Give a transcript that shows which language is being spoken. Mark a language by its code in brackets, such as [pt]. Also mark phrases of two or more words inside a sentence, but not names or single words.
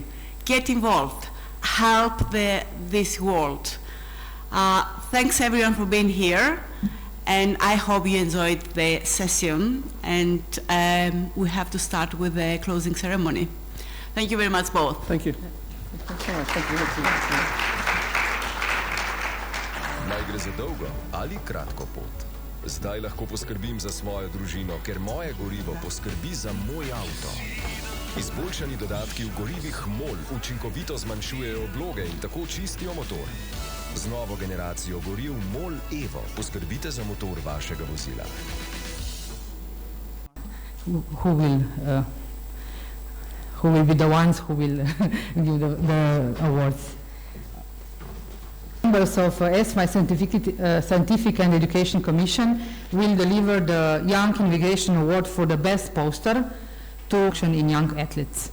[en] Get involved, help this world. Thanks everyone for being here, and I hope you enjoyed the session, and we have to start with the closing ceremony. Thank you very much both. Thank you. Thanks so much. Thank you. [sl] Naj gre za dolgo ali kratko pot. Zdaj lahko poskrbim za svojo družino, ker moje gorivo poskrbi za moj avto. Izboljšani dodatki v gorivih MOL učinkovito zmanjšujejo obloge in tako čistijo motor. Z novo generacijo goriv MOL Evo poskrbite za motor vašega vozila. [en] Who will be the ones who will give the awards? Members of EFSMA Scientific and Education Commission will deliver the Young Innovation Award for the best poster to action in young athletes.